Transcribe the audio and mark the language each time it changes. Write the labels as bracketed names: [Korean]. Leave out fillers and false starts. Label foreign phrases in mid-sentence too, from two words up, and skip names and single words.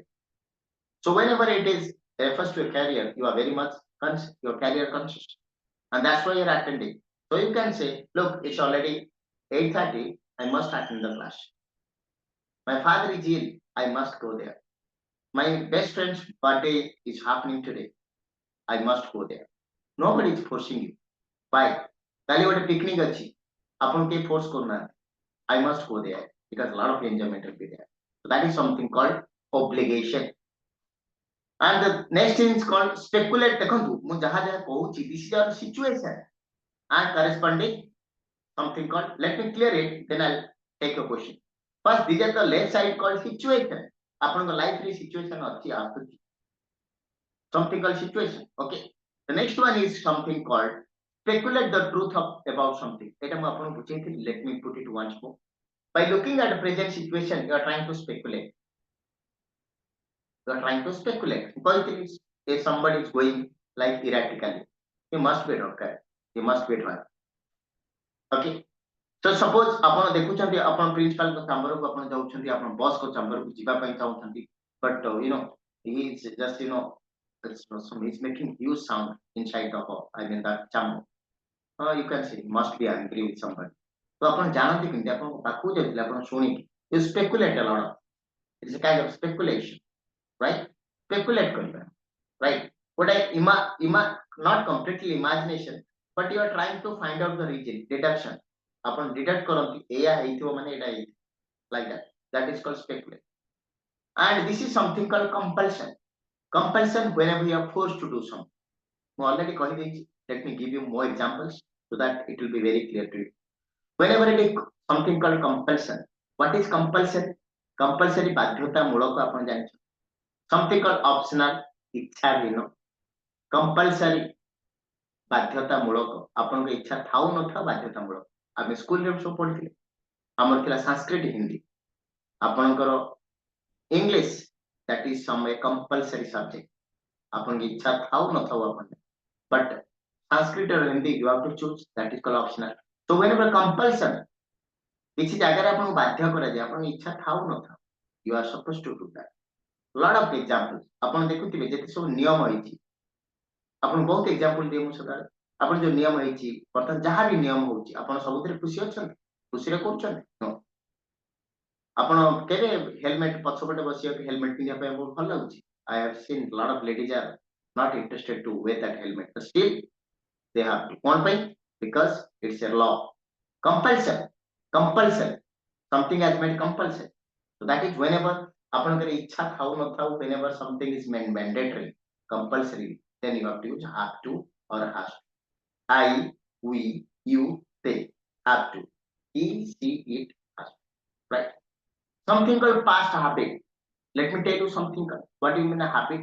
[English] So whenever it is refers to a career, you are very much your career conscious, and that's why you're attending. So you can say, look, it's already 8:30. I must attend the class. My father is ill. I must go there. My best friend's birthday is happening today. I must go there. Nobody is forcing you. Why? [Odia] କାଲି ଗୋଟେ ପିକନିକ ଅଛି, ଆପଣ କେହି ଫୋର୍ସ କରୁନାହାନ୍ତି। [English] I must go there because a lot of enjoyment will be there. So that is something called obligation. And the next thing is called speculate. [Odia] ଦେଖନ୍ତୁ ମୁଁ ଯାହା ଯାହା କହୁଛି, [English] this is our situation and corresponding something called, let me clear it, then I'll take your question. First, these are the left side called situation. [Odia] ଆପଣଙ୍କ ଲାଇଫ୍ ରେ situation ଅଛି ଆସୁଛି, [English] something called situation. Okay. The next one is something called speculate the truth about something. Let me put it once more. By looking at the present situation, you are trying to speculate. You are trying to speculate. Because if somebody is going like erratically, he must be drunk. He must be drunk. Okay. So suppose [Odia] ଆପଣ ଦେଖୁଛନ୍ତି ଆପଣ ପ୍ରିନ୍ସିପାଲ ଙ୍କ ଚାମ୍ବରକୁ ଆପଣ ଯାଉଛନ୍ତି, ଆପଣ ବସ୍ ଙ୍କ ଚାମ୍ବରକୁ ଯିବା ପାଇଁ ଚାହୁଁଛନ୍ତି, [English] but he is just he's making huge sound inside the hall, I mean that chamber. You can say must be angry with somebody. [Odia] So ଆପଣ ଜାଣନ୍ତି କେମିତି ଆପଣଙ୍କ ପାଖକୁ ଯାଉଥିଲେ ଆପଣ ଶୁଣିକି, [English] you speculate a lot. It's a kind of speculation, right? [Odia] Speculate କରିବା, right? [English] But not completely imagination, but you are trying to find out the reason, deduction. [Odia] ଆପଣ deduct କରନ୍ତି ଏଇଆ ହେଇଥିବ ମାନେ ଏଇଟା ହେଇଥିବ, [English] like that. That is called speculate. And this is something called compulsion. Compulsion whenever you are forced to do something. [Odia] ମୁଁ already କହିଦେଇଛି. [English] Let me give you more examples so that it will be very clear to you. Whenever it is something called compulsion, what is compulsion? [Odia] Compulsory ବାଧ୍ୟତାମୂଳକ ଆପଣ ଜାଣିଛନ୍ତି. [English] Something called optional, [Odia] ଇଚ୍ଛାହୀନ. Compulsory ବାଧ୍ୟତାମୂଳକ, ଆପଣଙ୍କ ଇଚ୍ଛା ଥାଉ ନଥାଉ ବାଧ୍ୟତାମୂଳକ. ଆମେ ସ୍କୁଲରେ ସବୁ ପଢିଥିଲେ, ଆମର ଥିଲା ସଂସ୍କୃତ, ହିନ୍ଦୀ, ଆପଣଙ୍କର ଇଂଲିଶ, [English] that is some a compulsory subject. [Odia] ଆପଣଙ୍କ ଇଚ୍ଛା ଥାଉ ନଥାଉ ଆପଣ, [English] but Sanskrit or Hindi you have to choose, that is called optional. So whenever compulsion, [Odia] କିଛି ଜାଗାରେ ଆପଣଙ୍କୁ ବାଧ୍ୟ କରାଯାଏ, ଆପଣଙ୍କ ଇଚ୍ଛା ଥାଉ ନଥାଉ, [English] you are supposed to do that. Lot of examples [Odia] ଆପଣ ଦେଖୁଥିବେ ଯେତେ ସବୁ ନିୟମ ହେଇଛି, ଆପଣ ବହୁତ ଏକ୍ସାମ୍ପଲ ଦିଏ ମୁଁ ସଦାବେଳେ। ଆପଣ ଯୋଉ ନିୟମ ହେଇଛି, ବର୍ତ୍ତମାନ ଯାହା ବି ନିୟମ ହଉଛି, ଆପଣ ସବୁଥିରେ ଖୁସି ଅଛନ୍ତି, ଖୁସିରେ କରୁଛନ୍ତି? ଆପଣ କେବେ ହେଲମେଟ ପଛପଟେ ବସିବାକୁ ହେଲମେଟ ପିନ୍ଧିବା ପାଇଁ ବହୁତ ଭଲ ଲାଗୁଛି? [English] I have seen lot of ladies are not interested to wear that helmet, but still they have to. [Odia] କଣ ପାଇଁ? [English] Because it's a law. Compulsion. Compulsion. Something has made compulsion. So that is whenever [Odia] ଆପଣଙ୍କର ଇଚ୍ଛା ଥାଉ ନଥାଉ, [English] whenever something is mandatory, compulsory, then you have to use have to or has to. I, we, you, they have to. He, she, it has to. Right? Something called past habit. Let me tell you something. What do you mean a habit?